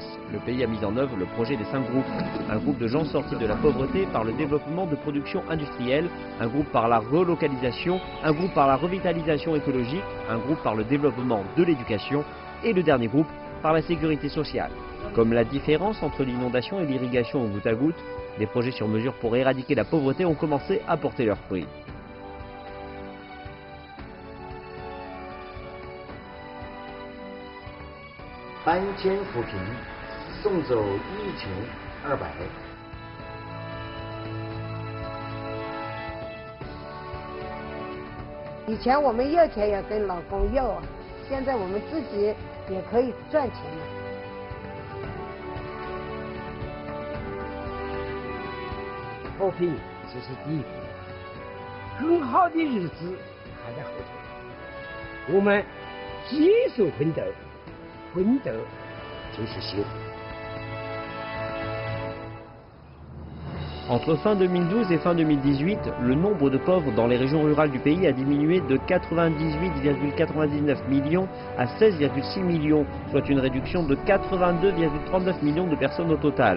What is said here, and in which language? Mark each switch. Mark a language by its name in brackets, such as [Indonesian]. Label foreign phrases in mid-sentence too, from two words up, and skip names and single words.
[French] Le pays a mis en œuvre le projet des 5 groupes. Un groupe de gens sortis de la pauvreté par le développement de production industrielle, un groupe par la relocalisation, un groupe par la revitalisation écologique, un groupe par le développement de l'éducation et le dernier groupe par la sécurité sociale. Comme la différence entre l'inondation et l'irrigation au goutte à goutte, des projets sur mesure pour éradiquer la pauvreté ont commencé à porter leurs fruits. [Chinese] 搬迁扶贫，送走1200。以前我们要钱也跟老公要啊，现在我们自己也可以赚钱了。脱贫只是第一步，更好的日子还在后头。我们接受奋斗。 奋斗就是幸福。 [French] Entre fin 2012 et fin 2018, le nombre de pauvres dans les régions rurales du pays a diminué de 98,99 millions à 16,6 millions, soit une réduction de 82,39 millions de personnes au total.